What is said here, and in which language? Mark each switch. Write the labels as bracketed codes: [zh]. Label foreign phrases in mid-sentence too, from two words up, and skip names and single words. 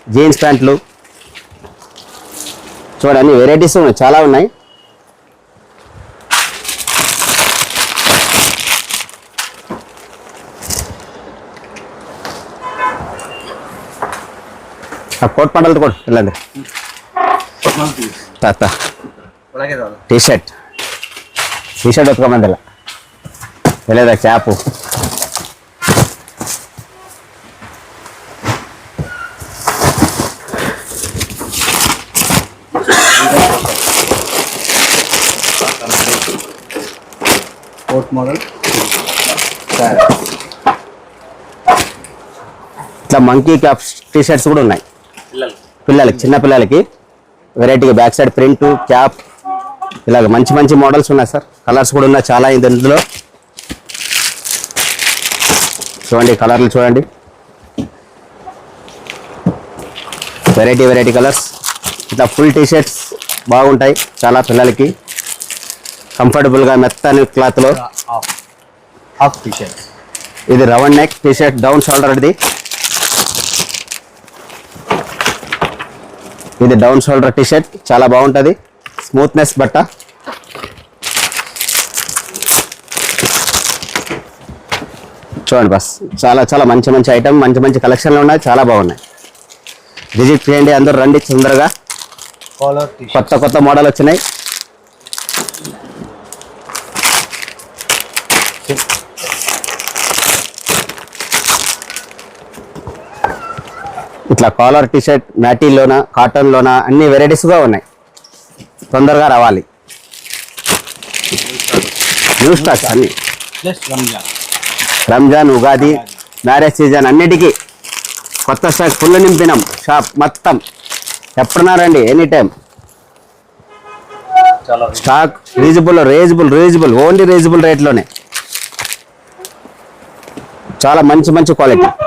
[te] జీన్స్ ప్యాంట్లు చూడండి అన్ని వెరైటీస్ ఉన్నాయి, చాలా ఉన్నాయి. ఆ కోట్ పంటలతో కూడా వెళ్ళండి. తాత [kn] ಒಳಗೆ ಇದಾವಲ್ಲ. [en] T shirt [kn] ಹೊತ್ಕೊಂಬಂದಿಲ್ಲ ಎಳೆದ ಕ್ಯಾಪು. [en] coat model [te] ఇట్లా [en] monkey cap T shirts [te] కూడా ఉన్నాయి పిల్లలకి, చిన్న పిల్లలకి. వెరైటీగా [en] back side print cap [te] ఇలాగ మంచి మంచి మోడల్స్ ఉన్నాయి సార్. కలర్స్ కూడా ఉన్నాయి చాలా ఇందులో. చూడండి కలర్లు చూడండి, [en] variety colours. [te] ఇట్లా [en] full T shirts [te] బాగుంటాయి చాలా పిల్లలకి, కంఫర్టబుల్గా మెత్తని క్లాత్లో. [en] half T shirt. [te] ఇది [en] round neck T shirt, down shoulder. [te] ఇది [en] down shoulder T shirt, [te] చాలా బాగుంటుంది, స్మూత్నెస్ బట్ట. చూడండి బస్, చాలా చాలా మంచి మంచి ఐటమ్, మంచి మంచి కలెక్షన్లు ఉన్నాయి, చాలా బాగున్నాయి. విజిట్ చేయండి, అందరూ రండి తొందరగా. [en] collar T shirt. [te] కొత్త కొత్త మోడల్ వచ్చినాయి. ఇట్లా [en] collar T shirt [te] మ్యాటీలోన కాటన్లోన అన్ని వెరైటీస్గా ఉన్నాయి. తొందరగా రావాలి. [en] new stocks [te] అన్ని. [en] ಪ್ಲಸ್ ರಂಜಾನ್. [te] రంజాన్, ఉగాది, [en] marriage season [te] అన్నిటికీ కొత్త స్టాక్ ఫుల్ నింపినాం. షాప్ మొత్తం ఎప్పుడన్నా రండి, [en] any time. [te] చాలా [en] stock reasonable only reasonable [te] రేట్లోనే. చాలా మంచి మంచి క్వాలిటీ.